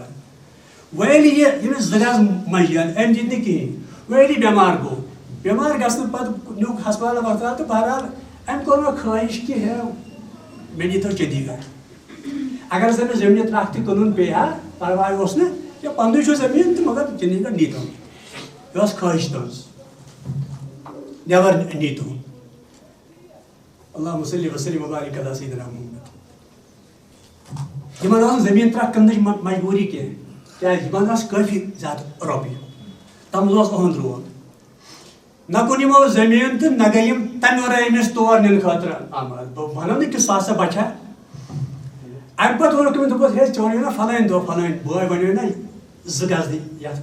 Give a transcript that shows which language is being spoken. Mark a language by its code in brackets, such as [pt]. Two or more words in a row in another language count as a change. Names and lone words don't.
[ks] وۄنۍ ییٚلہِ یہِ ییٚمِس زٕ گز مٔنٛجین أمۍ دِتۍ نہٕ کِہیٖنۍ وۄنۍ ییٚلہِ یہِ بٮ۪مار گوٚو بٮ۪مار گژھنہٕ پتہٕ نیوٗکھ ہسپتال وسپتال تہٕ بہرحال أمۍ کوٚر مےٚ خٲہِش کہِ ہے مےٚ نیٖتو چٔندی گڑھ اگر ہسا مےٚ زٔمیٖن ترٛکھ تہِ کٕنُن پیٚیہِ ہا پرواے اوس نہٕ یا پنٛدٕے چھُ زٔمیٖن تہٕ مگر چٔندی گڑھ نیٖتو یہِ ٲس خٲہِش تٕہٕنٛز نٮ۪بر نیٖتو [ar] اللہُ صلی وسلم وبارک علی سیدنا محمد [ks] یِمن ٲس نہٕ زٔمیٖن ترٛکھ کٕننٕچ مجبوٗری کینٛہہ کیٛازِ یِمن ٲس کٲفی زیادٕ رۄپیہِ تَتھ منٛز اوس اُہُنٛد روب نہ کُن یِمو زٔمیٖن تہٕ نہ گٔے یِم تَمہِ وَرٲے أمِس تور نِنہٕ خٲطرٕ آماد بہٕ وَنو نہٕ کہِ سُہ ہسا بچا اَمہِ پتہٕ ووٚنُکھ أمِس دوٚپُس ہے ژےٚ وَنیو نا فلٲنۍ دۄہ فلٲنۍ بٲے وَنیو نا زٕ گز دِ یتھ